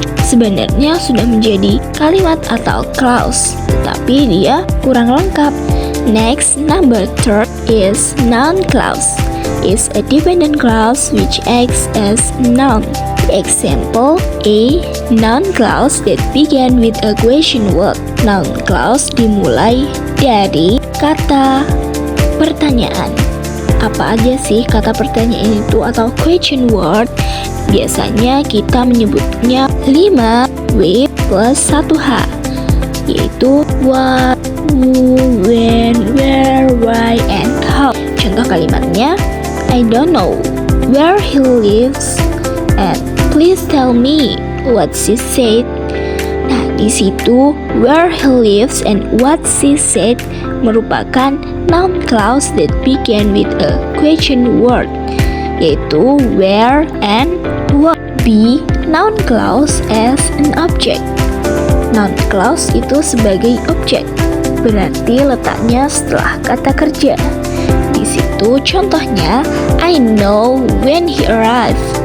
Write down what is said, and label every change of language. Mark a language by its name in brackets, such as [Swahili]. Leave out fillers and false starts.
[Indonesian] Sebenarnya sudah menjadi kalimat atau clause, tetapi dia kurang lengkap. [English] Next, number third is noun clause. Is a dependent clause which acts as noun. Example, a noun clause that begin with a question word. [Indonesian] Noun clause dimulai dari kata pertanyaan. Apa aja sih kata pertanyaan itu atau question word? Biasanya kita menyebutnya 5 W plus 1 H, yaitu [English] what, who, when, where, why, and how. [Indonesian] Contoh kalimatnya, [English] I don't know where he lives and please tell me what she said. [Indonesian] Nah, di situ [English] where he lives and what she said [Indonesian] merupakan [English] noun clause that begin with a question word, [Indonesian] yaitu [English] where and what. B, noun clause as an object. [Indonesian] Noun clause itu sebagai objek, berarti letaknya setelah kata kerja. Di situ contohnya, [English] I know when he arrived.